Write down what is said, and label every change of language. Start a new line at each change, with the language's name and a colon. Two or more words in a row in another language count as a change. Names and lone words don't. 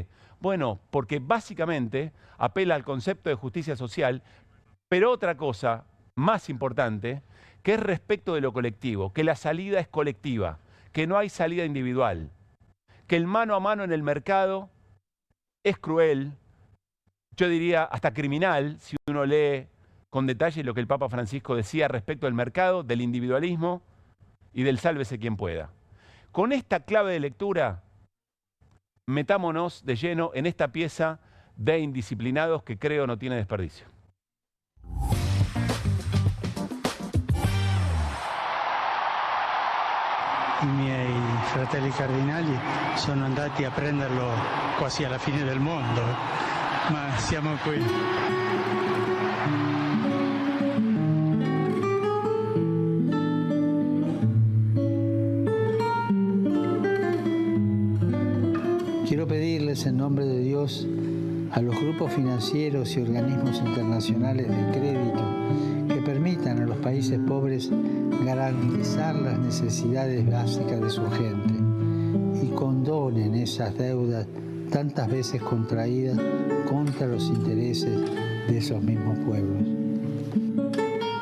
Spanish: Bueno, porque básicamente apela al concepto de justicia social, pero otra cosa más importante, que es respecto de lo colectivo, que la salida es colectiva, que no hay salida individual, que el mano a mano en el mercado es cruel, yo diría hasta criminal, si uno lee con detalle lo que el Papa Francisco decía respecto del mercado, del individualismo y del sálvese quien pueda. Con esta clave de lectura, metámonos de lleno en esta pieza de Indisciplinados que creo no tiene desperdicio.
Italian: I miei fratelli cardinali sono andati a prenderlo quasi alla fine del mondo, ma siamo qui.
Spanish: Quiero pedirles en nombre de Dios a los grupos financieros y organismos internacionales de crédito que permitan a los países pobres garantizar las necesidades básicas de su gente y condonen esas deudas tantas veces contraídas contra los intereses de esos mismos pueblos.